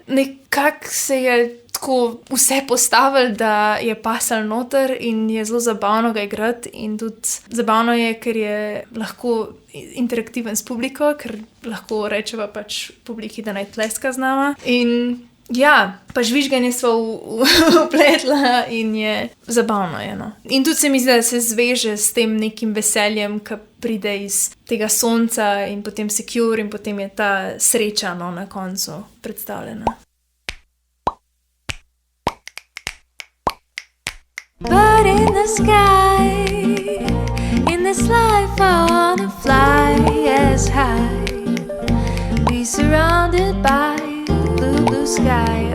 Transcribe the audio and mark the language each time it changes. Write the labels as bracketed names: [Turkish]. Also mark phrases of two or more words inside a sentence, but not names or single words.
[Slovenian] In pol nekako se je tako vse postavili, da je pasal noter in je zelo zabavno ga igrati in tudi zabavno je, ker je lahko interaktiven s publiko, ker lahko rečeva pač publiki, da naj tleska z nama in ja, pa žvižganje sva upletla in je zabavno je, no. In tudi se mi zdi, da se zveže s tem nekim veseljem, ki pride iz tega sonca in potem Secure in potem je ta sreča, no, na koncu predstavljena. [English] But in the sky, in this life I wanna fly as high, be surrounded by the blue sky.